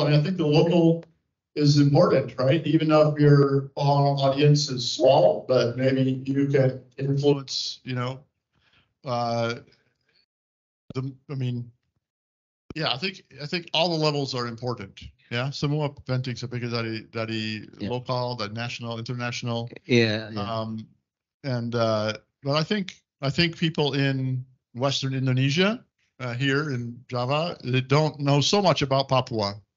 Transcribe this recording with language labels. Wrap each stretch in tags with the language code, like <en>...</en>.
<en>I mean, I think the local is important, right? Even though your audience is small, but maybe you can influence, I think all the levels are important.</en> <id>Yeah, semua penting seperti dari lokal, dari national, international. Yeah.</id> <en>But I think people in Western Indonesia, here in Java, they don't know so much about Papua.</en>